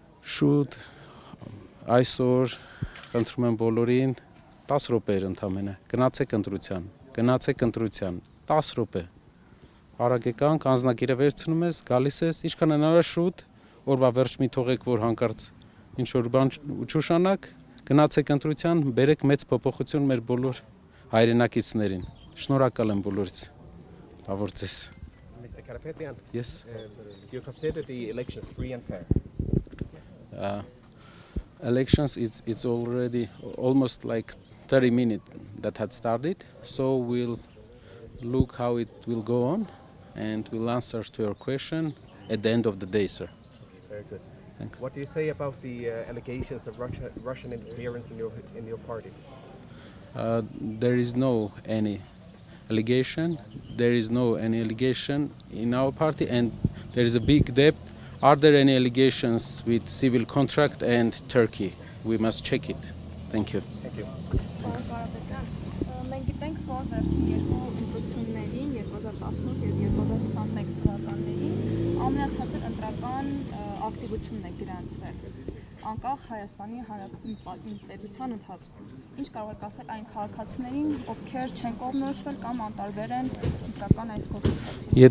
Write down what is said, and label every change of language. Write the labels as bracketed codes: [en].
[hy] Շուտ այսօր խնդրում եմ բոլորին 10 րոպեեր ընդամենը գնացեք ընտրության 10 րոպե արագ եկանք անձնակիրը վերցնում ես գալիս ես ինչքան հնարավոր շուտ օրվա վերջ մի թողեք որ հանկարծ ինչ որ բան չուշանակ գնացեք ընտրության բերեք մեծ փոփոխություն մեր բոլոր հայրենակիցներին շնորհակալ եմ բոլորից լավ ձեզ [en] Mr. Karapetyan, yes do you consider the elections free and fair? Elections it's already almost like 30 minutes that had started so we'll look how it will go on and we'll answer to your question at the end of the day sir. Very good. Thanks. What do you say about the allegations of Russian interference in your party? There is no any allegation. There is no any allegation in our party, and there is a big depth. Are there any allegations with civil contract and Turkey? We must check it. Thank you. Thank you. [hy] Պարոն Կարապետյան, մենք գիտենք, որ վերջին երկու ընտրություններին 2018 եւ 2021 թվականներին ամենացածր ընտրական ակտիվությունն է գրանցվել անկախ Հայաստանի Հանրապետության պետության ընթացքում։ Ինչ կարող եք ասել այն քաղաքացիներին, ովքեր չեն կողմնորոշվել կամ անտարբեր են ընտրական այս գործընթացին։